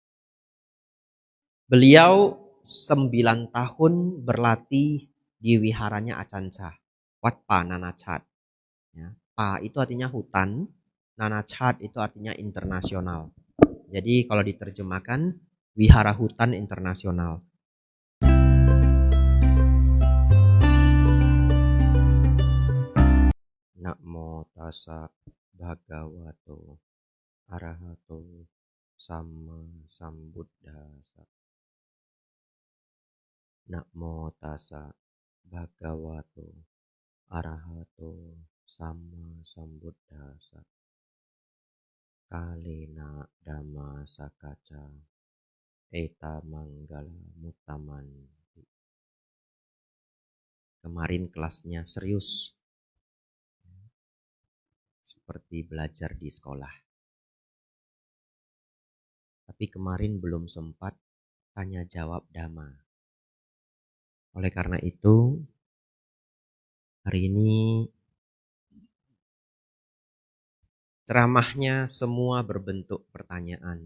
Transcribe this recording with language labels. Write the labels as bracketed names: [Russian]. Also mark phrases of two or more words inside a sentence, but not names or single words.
[Indonesian] Beliau 9 tahun berlatih di wiharanya Acanca, Wat Pa Nanachat. Ya, Pa itu artinya hutan, Nanachat itu artinya internasional. Jadi kalau diterjemahkan, wihara hutan internasional. [Pali] Namo tassa bhagavato arahato sama sambuddhassa. Namo tassa bhagavato arahato sama sambuddhassa. Kalena dhamma sakaca eta manggala mutaman. [Indonesian] Kemarin kelasnya serius, seperti belajar di sekolah. Tapi kemarin belum sempat tanya jawab dhamma. Oleh karena itu, hari ini ceramahnya semua berbentuk pertanyaan.